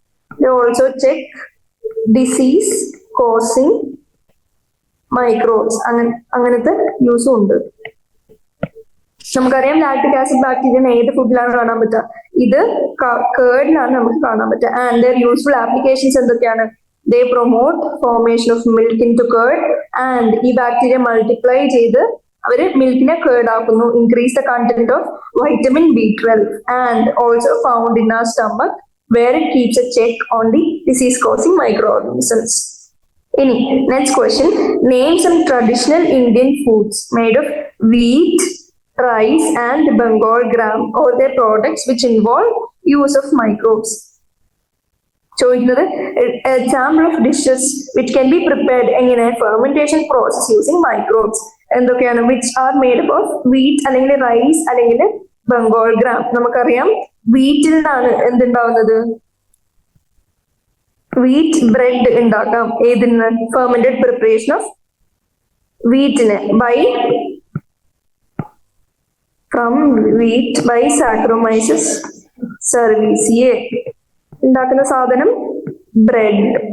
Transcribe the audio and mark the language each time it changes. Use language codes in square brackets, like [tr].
[en] They also check disease causing microbes. [ml] അങ്ങനത്തെ യൂസും ഉണ്ട്. നമുക്കറിയാം ലാക്ടിക് ആസിഡ് ബാക്ടീരിയ ഏത് ഫുഡിലാണ് കാണാൻ പറ്റുക? ഇത് കേർഡിലാണ് നമുക്ക് കാണാൻ പറ്റുക. [en] and their useful applications [ml] എന്തൊക്കെയാണ്? [en] They promote formation of milk into curd. [ml] And ഈ ബാക്ടീരിയ മൾട്ടിപ്ലൈ ചെയ്ത് അവര് മിൽക്കിനെ കേർഡ് ആക്കുന്നു. [en] Increase the content of vitamin B12 and also found in our stomach where it keeps a check on the disease causing microorganisms. Any next question, name some traditional Indian foods made of wheat, rice and Bengal gram or their products which involve use of microbes. [ml] ചോദിക്കുന്നത് [en] example of dishes which can be prepared in a fermentation process using microbes. [ml] എന്തൊക്കെയാണ്? [en] which are made up of wheat [ml] അല്ലെങ്കിൽ [en] rice അല്ലെങ്കിൽ Bengal gram. [ml] നമുക്കറിയാം വീറ്റിൽ നിന്നാണ് എന്തുണ്ടാവുന്നത്? Wheat bread ഉണ്ടാക്കാം. ഏതിന്? Fermented preparation of വീറ്റിന് from wheat by Saccharomyces സർവീസിയെ ഉണ്ടാക്കുന്ന സാധനം ബ്രെഡ്.